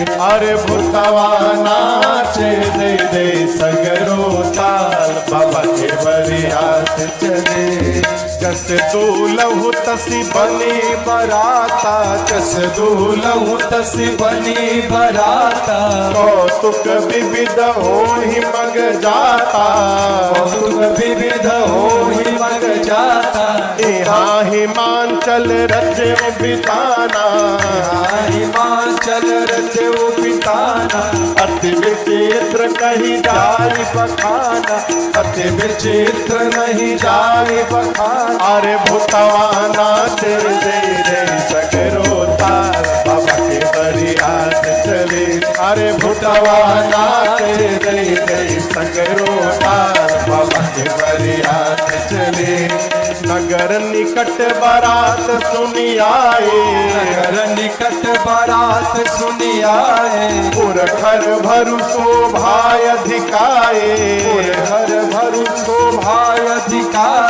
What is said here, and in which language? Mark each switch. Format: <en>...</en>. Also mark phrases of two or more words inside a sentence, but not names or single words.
<bho>अरे भूतवा नाचे दे दे सगरो ताल, बाबा के बरियात चले।</bho> <awa>जस दूलहु तसी बनी बराता, जस दूलहु तसी बनी बराता, कौतुक विविध होहि मग जाता, कौतुक विविध होहि मग जाता। यहाँ हिमांचल रचे बिताना, हिमांचल रचे बिताना, अति विचित्र कहीं जाय बखाना, अति विचित्र नहीं जाय बखाना।</awa> <bho>अरे भूतवा नाचे दे दे सगरो ताल, बाबा के बरियात चले। अरे भूतवा नाचे दे दे सगरो ताल, बाबा के बरियात चले।</bho> <awa>नगर निकट बारात सुनी आए, नगर निकट बारात सुनी आए, पुरखर भरु शोभाय अधिकाए, पुरखर भरु शोभाय अधिकाए।</awa>